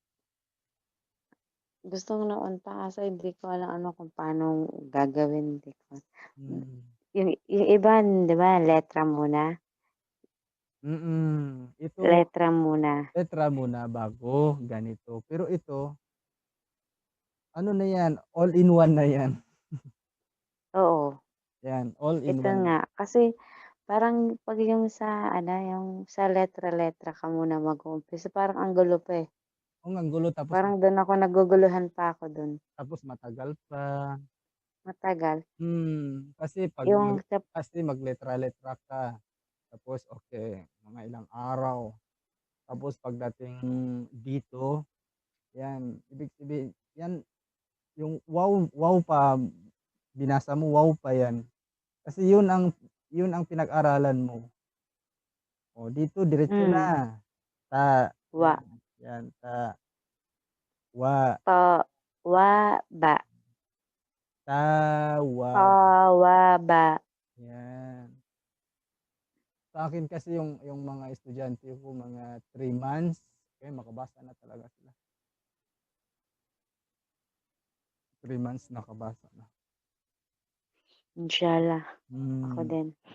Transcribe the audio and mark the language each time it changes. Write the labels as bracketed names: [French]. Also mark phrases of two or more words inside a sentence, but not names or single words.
[Filipino] Gusto ko noon pa kasi hindi ko alam ano kung paano gagawin. Hindi ko. Yung iba, di ba, letra muna? Ito, Letra muna. letra muna bago ganito. Pero ito, ano na yan, [English] all in one na yan. [Filipino] Oo. Yan, [English] all in [Filipino] Ito one. nga. Kasi parang pag yung sa, yung sa letra-letra ka muna mag-uumpisa, parang ang gulo pa eh. Oo, ang gulo, tapos Parang doon ako naguguluhan pa ako doon. matagal pa. Matagal. Kasi Yung magletra-letra ka. Tapos okay, mga ilang araw. Tapos pagdating dito, yan, ibig sabihin, yan, yung wow pa, binasa mo, wow pa yan. Kasi yun ang pinag-aralan mo. O, dito, diretso na. [Arabic] Ta, wa. yan, ta, wa, To, wa, ba. tawa, Tawaba. [Filipino] yan. Sa akin kasi yung mga estudyante ko, mga 3 months, okay, makabasa na talaga sila. 3 months nakabasa na. Inshallah. Ako din.